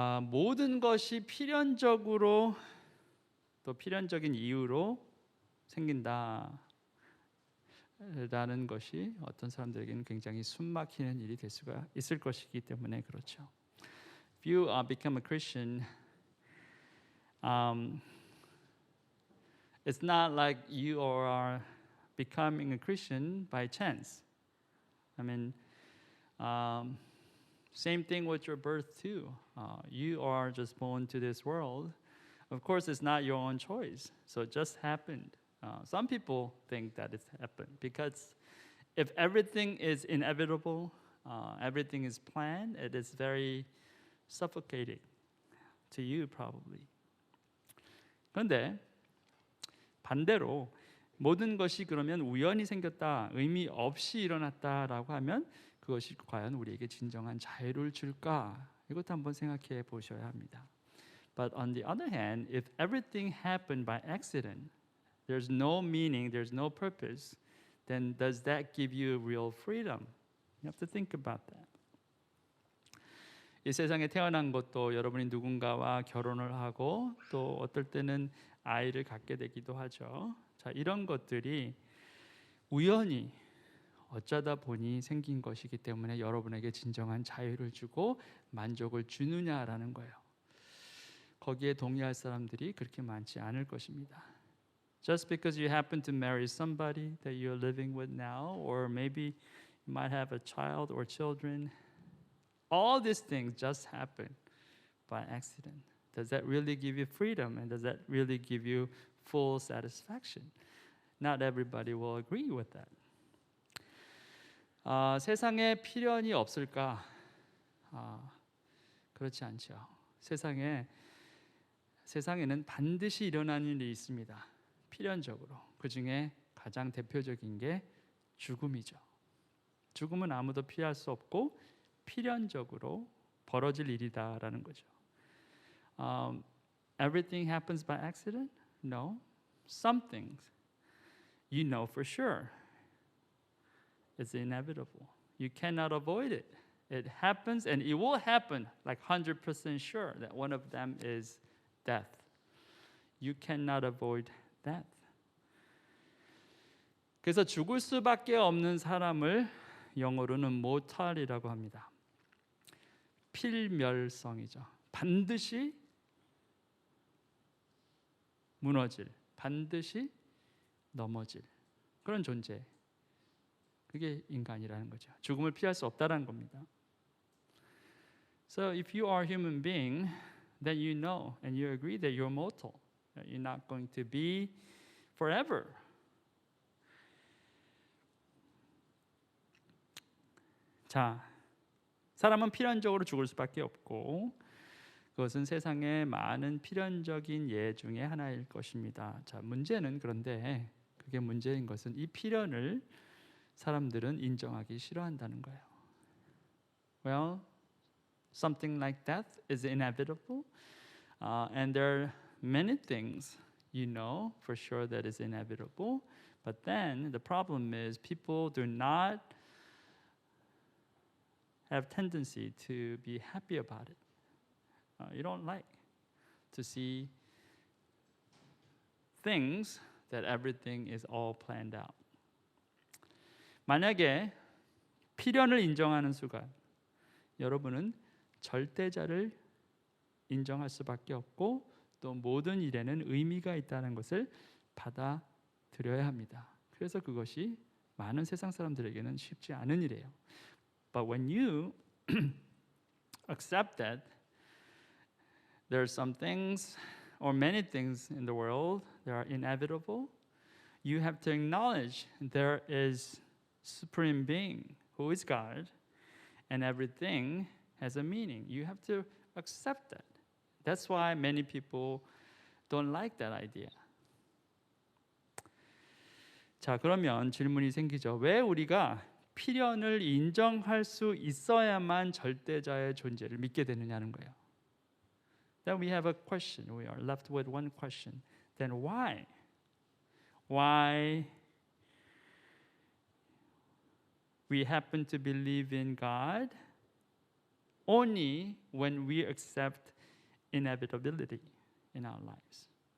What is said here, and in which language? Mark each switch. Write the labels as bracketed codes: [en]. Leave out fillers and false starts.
[ko] 모든 것이 필연적으로 또 필연적인 이유로 생긴다라는 것이 어떤 사람들에게는 굉장히 숨막히는 일이 될 수가 있을 것이기 때문에 그렇죠. [en] If you become a Christian, it's not like you are becoming a Christian by chance. I mean, same thing with your birth too. You are just born to this world. Of course, it's not your own choice. So it just happened. Some people think that it's happened because if everything is inevitable, everything is planned, it is very suffocating to you probably. [ko] 그런데 반대로 모든 것이 그러면 우연히 생겼다, 의미 없이 일어났다라고 하면 그것이 과연 우리에게 진정한 자유를 줄까? 이것도 한번 생각해 보셔야 합니다. [en] But on the other hand, if everything happened by accident, there's no meaning, there's no purpose, then does that give you real freedom? You have to think about that. [ko] 이 세상에 태어난 것도 여러분이 누군가와 결혼을 하고 또 어떨 때는 아이를 갖게 되기도 하죠. 자, 이런 것들이 우연히 어쩌다 보니 생긴 것이기 때문에 여러분에게 진정한 자유를 주고 만족을 주느냐라는 거예요. 거기에 동의할 사람들이 그렇게 많지 않을 것입니다. [en] Just because you happen to marry somebody that you're living with now, or maybe you might have a child or children, all these things just happen by accident. Does that really give you freedom, and does that really give you full satisfaction? Not everybody will agree with that. [ko] 세상에 필연이 없을까? 그렇지 않죠. 세상에는 반드시 일어나는 일이 있습니다. 필연적으로. 그 중에 가장 대표적인 게 죽음이죠. 죽음은 아무도 피할 수 없고 필연적으로 벌어질 일이다라는 거죠. [en] Everything happens by accident? No. Some things you know for sure. It's inevitable. You cannot avoid it. It happens and it will happen like 100% sure that one of them is death. You cannot avoid that. [ko] 그래서 죽을 수밖에 없는 사람을 영어로는 mortal이라고 합니다. 필멸성이죠. 반드시 무너질, 반드시 넘어질 그런 존재. 그게 인간이라는 거죠. 죽음을 피할 수 없다라는 겁니다. [en] So if you are a human being, then you know and you agree that you're mortal. That you're not going to be forever. [ko] 자, 사람은 필연적으로 죽을 수밖에 없고 그것은 세상의 많은 필연적인 예 중에 하나일 것입니다. 자, 문제는 그런데 그게 문제인 것은 이 필연을 사람들은 인정하기 싫어한다는 거예요. [en] Well, something like death is inevitable, and there are many things you know for sure that is inevitable. But then the problem is people do not have tendency to be happy about it. You don't like to see things that everything is all planned out. [ko] 만약에 필연을 인정하는 순간 여러분은 절대자를 인정할 수밖에 없고 또 모든 일에는 의미가 있다는 것을 받아들여야 합니다. 그래서 그것이 많은 세상 사람들에게는 쉽지 않은 일이에요. [en] But when you accept that there are some things or many things in the world that are inevitable, you have to acknowledge there is Supreme Being who is God, and everything has a meaning. You have to accept that. That's why many people don't like that idea. [ko] 자, 그러면 질문이 생기죠. 왜 우리가 필연을 인정할 수 있어야만 절대자의 존재를 믿게 되느냐는 거예요. [en] Then we have a question. We are left with one question. Then why? Why we happen to believe in God only when we accept inevitability in our lives?